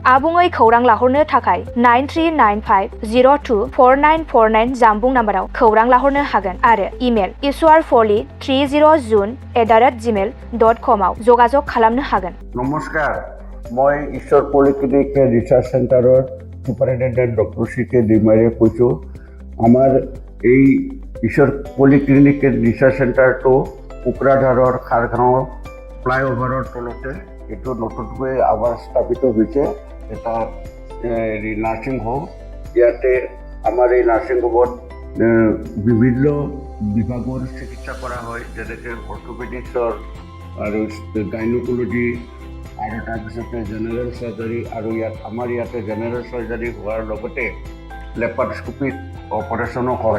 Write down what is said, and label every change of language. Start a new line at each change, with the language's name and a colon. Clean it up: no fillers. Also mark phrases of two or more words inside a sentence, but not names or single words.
Bodo: आबुङै खौरां लाहरनो थाखाय 9395024949 जानबुं नाम्बाराव खौरां लाहरनो हागोन आरो इमेल ishwarpoli30@gmail.com आव जगाजग खालामनो हागोन।
Assamese: नमस्कार, मैं ईश्वर पलिक्लिनिक रिसार्च सेन्टारर
English: superintendent doctor
Assamese: CK दैमारीয়ে কৈছোঁ। আমাৰ এই ईश्वर पलिक्लिनिक रिसार्च सेन्टारটো কোকৰাঝাৰৰ খাৰগাঁৱৰ ফ্লাইঅভাৰৰ তলতে এইটো নতুনকৈ আমাৰ স্থাপিত হৈছে এটা
English: nursing home.
Assamese: ইয়াতে আমাৰ এই
English: nursing home
Assamese: বিভিন্ন বিভাগৰ চিকিৎসা কৰা হয়, যেনেকৈ অৰ্থোপেডিক্সৰ আৰু গাইনোকলজি আৰু তাৰপিছতে
English: general surgery,
Assamese: আৰু আমাৰ ইয়াতে
English: general surgery
Assamese: হোৱাৰ লগতে
English: laparoscopic operation
Assamese: হয়।